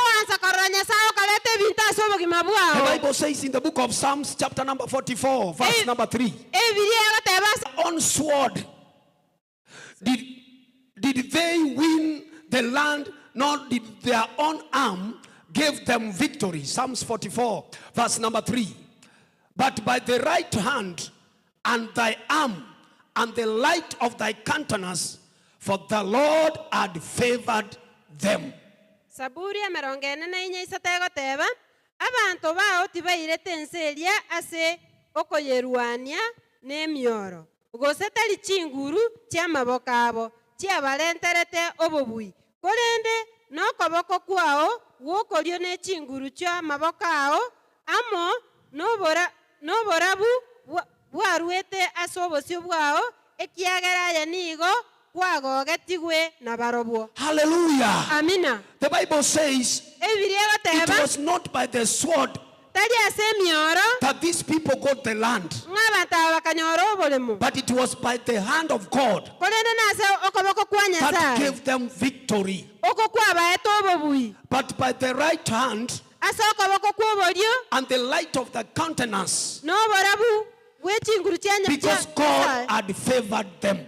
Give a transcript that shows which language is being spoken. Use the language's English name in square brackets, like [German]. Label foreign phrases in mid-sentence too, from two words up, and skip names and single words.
[English] The Bible says in the book of Psalms, chapter number 44, verse number 3, on sword did they win the land, nor did their own arm give them victory. Psalms 44, verse number 3. But by the right hand and thy arm and the light of thy countenance, for the Lord had favored them. [Gusii] Saburi ya merongene na inya isatego teba abantu bao tibairete enseria ase okoyeruania n'emioro ugosetari chinguru chia maboko abo chia balenterete obobui korende nokoboko kwao gwokorio ne chinguru chia maboko ao amo noborabu bwaruete ase obosio bwao ekiagera ya nigo. [English] Hallelujah. [Gusii] Amina. [English] The Bible says it was not by the sword that these people got the land, but it was by the hand of God that gave them victory. But by the right hand and the light of the countenance, because God had favored them.